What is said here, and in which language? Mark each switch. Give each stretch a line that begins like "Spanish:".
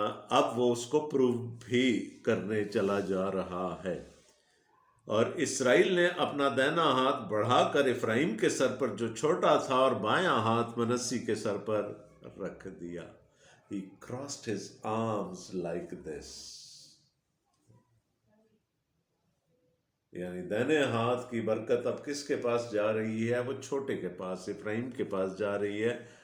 Urdu: اب وہ اس کو پروو بھی کرنے چلا جا رہا ہے. اور اسرائیل نے اپنا دائنا ہاتھ بڑھا کر افرایم کے سر پر جو چھوٹا تھا، اور بائیں ہاتھ منسی کے سر پر رکھ دیا.
English: He crossed his arms like this.
Urdu: یعنی دائنے ہاتھ کی برکت اب کس کے پاس جا رہی ہے؟ وہ چھوٹے کے پاس، افرایم کے پاس جا رہی ہے.